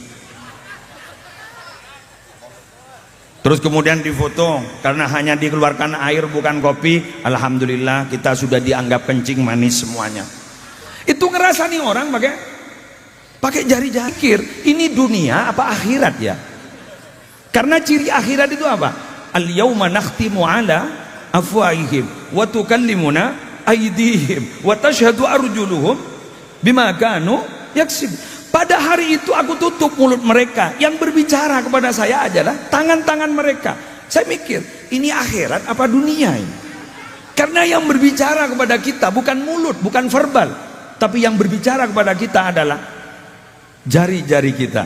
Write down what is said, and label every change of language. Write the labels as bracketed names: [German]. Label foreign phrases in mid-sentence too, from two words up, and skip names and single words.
[Indonesian] Terus kemudian difoto, karena hanya dikeluarkan air bukan kopi. Alhamdulillah kita sudah dianggap kencing manis semuanya. Itu ngerasa nih orang pakai jari-jari. Ini dunia apa akhirat ya? Karena ciri akhirat itu apa? [Arabic] اليوم نختم على أفواههم وتكلمنا أيديهم وتشهد أرجلهم بما كانوا يكسب. [Indonesian] Pada hari itu aku tutup mulut mereka, yang berbicara kepada saya adalah tangan-tangan mereka. Saya mikir, ini akhirat apa dunia ini? Karena yang berbicara kepada kita bukan mulut, bukan verbal, tapi yang berbicara kepada kita adalah jari-jari kita.